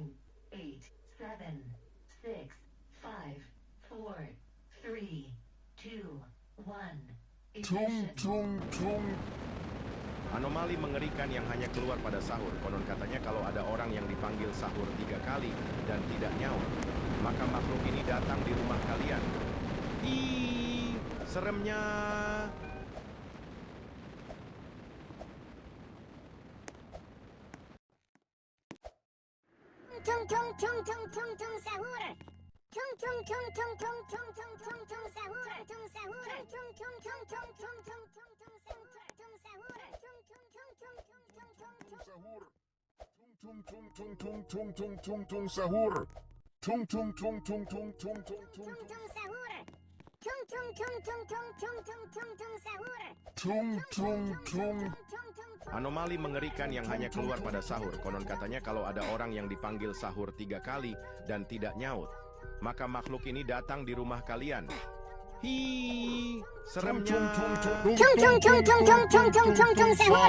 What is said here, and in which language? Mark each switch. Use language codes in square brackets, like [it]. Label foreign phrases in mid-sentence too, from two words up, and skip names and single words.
[en] eight, seven, six, five, four, three, two, one. Tung Ignition. tung tung. [id] Anomali mengerikan yang hanya keluar pada sahur. Konon katanya kalau ada orang yang dipanggil sahur 3 kali dan tidak nyaut, maka makhluk ini datang di rumah kalian. Ih, seremnya. tung tung tung tung tung tung sahur. Tung tung tung tung tung tung tung tung tung sahur. Tung sahur. Tung tung tung tung tung tung tung tung sahur. Tung sahur. Tung tung tung tung tung tung tung Sahur. Tung tung tung tung tung tung tung tung sahur. Tung tung tung tung tung tung tung tung. tung sahur. Tung tung tung tung tung tung tung tung tung sahur. Tung tung tung. Anomali mengerikan yang hanya keluar pada sahur. Konon katanya kalau ada orang yang dipanggil sahur 3 kali dan tidak nyaut, maka makhluk ini datang di rumah kalian. Hi, seremnya. tung tung tung tung tung tung tung tung tung sahur.